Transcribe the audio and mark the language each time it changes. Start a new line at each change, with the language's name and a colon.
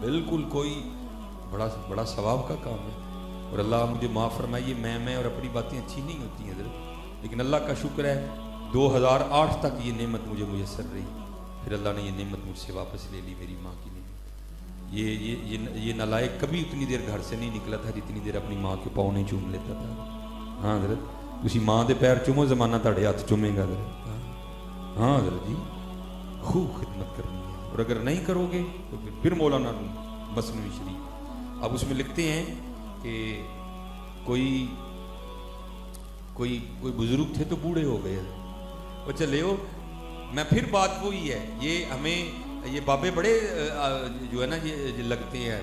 Urdu: بالکل کوئی بڑا ثواب کا کام ہے. اور اللہ مجھے معاف فرمائیے, میں اور اپنی باتیں اچھی نہیں ہوتی ہیں حضرت, لیکن اللہ کا شکر ہے 2008 تک یہ نعمت مجھے میسر رہی. پھر اللہ نے یہ نعمت مجھ سے واپس لے لی, میری ماں کی نعمت. یہ نالائق کبھی اتنی دیر گھر سے نہیں نکلا تھا جتنی دیر اپنی ماں کے پاؤں نہیں چوم لیتا تھا.
Punjabi: ہاں حضرت, تسی ماں دے پیر چومو, زمانہ تہاڈے ہاتھ چومے گا حضرت.
Urdu: ہاں حضرت جی, خوب خدمت کرنی ہے, اور اگر نہیں کرو گے تو پھر مولانا مثنوی شریف اب اس میں لکھتے ہیں کہ کوئی بزرگ تھے تو بوڑھے ہو گئے. وہ چلے ہو, میں پھر بات وہی ہے, یہ ہمیں یہ بابے بڑے جو ہے نا یہ لگتے ہیں.